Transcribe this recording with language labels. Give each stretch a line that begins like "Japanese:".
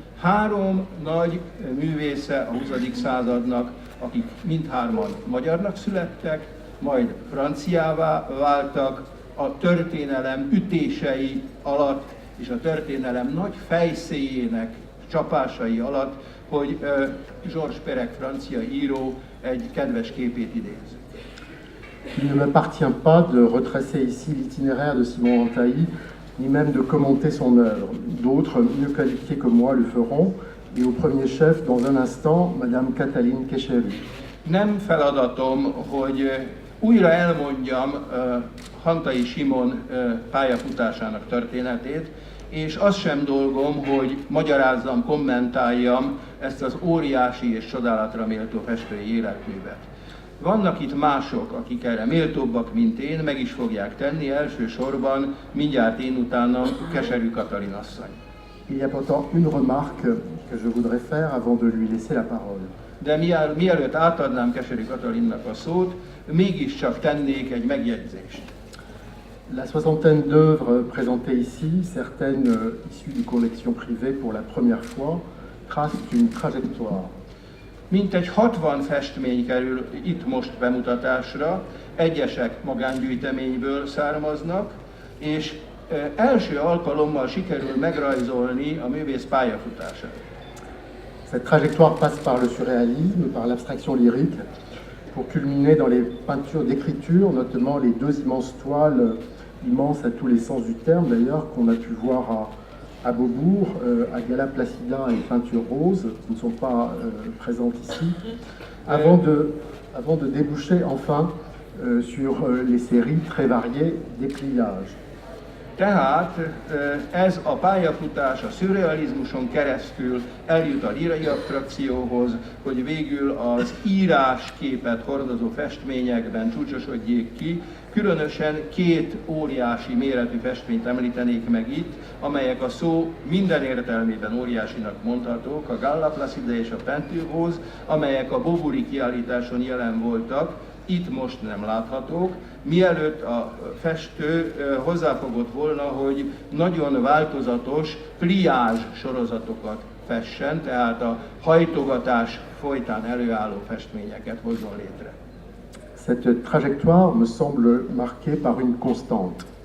Hungarian: Három nagy művésze a 20. századnak, akik mindhárman magyarnak születtek, majd franciává váltak a történelem ütései alatt és a történelem nagy fejszéjének csapásai alatt, hogy Georges Perec, francia író, egy kedves képét idéz.
French: Il ne m'appartient pas de retracer ici l'itinéraire de Simon Antaï, ni même de commenter son œuvre. D'autres, mieux qualifiés que moi, le feront, et au premier chef, dans un instant, Madame Katalin Kecheru.
Hungarian: Nem feladatom, hogy újra elmondjam Hantai Simon pályafutásának történetét, és az sem dolgom, hogy magyarázzam, kommentáljam ezt az óriási és csodálatra méltó festői életművet. Vannak itt mások, akik erre méltóbbak, mint én, meg is fogják tenni, elsősorban mindjárt én utána Keserű Katalin asszony.
French: Il y a pourtant une remarque que je voudrais faire avant de lui laisser la parole.
Hungarian: De mielőtt átadnám Keserű Katalinnak a szót, mégiscsak tennék egy megjegyzést.
French: La soixantaine d'œuvres présentées ici, certaines issues de collections privées pour la première fois, tracent une trajectoire.
Hungarian: Mintegy 60 festmény kerül itt most bemutatásra, egyesek magángyűjteményből származnak, és első alkalommal sikerül megrajzolni a művész pályafutását.
French: Cette trajectoire passe par le surréalisme, par l'abstraction lyrique, pour culminer dans les peintures d'écriture, notamment les deux immenses toiles, immenses à tous les sens du terme d'ailleurs, qu'on a pu voir à Beaubourg, à Gala Placida et Peinture Rose, qui ne sont pas présentes ici, avant de déboucher enfin sur les séries très variées dépliages.
Hungarian: Tehát ez a pályafutás a szürrealizmuson keresztül eljut a lírai abstrakcióhoz, hogy végül az írásképet hordozó festményekben csúcsosodjék ki. Különösen két óriási méretű festményt említenék meg itt, amelyek a szó minden értelmében óriásinak mondhatók, a Gala Placida és a Peinture Rose, amelyek a Beaubourg-i kiállításon jelen voltak, itt most nem láthatók, mielőtt a festő hozzáfogott volna, hogy nagyon változatos pliázs sorozatokat fessen, tehát a hajtogatás folytán előálló festményeket hozzon létre.
French: Cette trajectoire me semble marquée par une constante.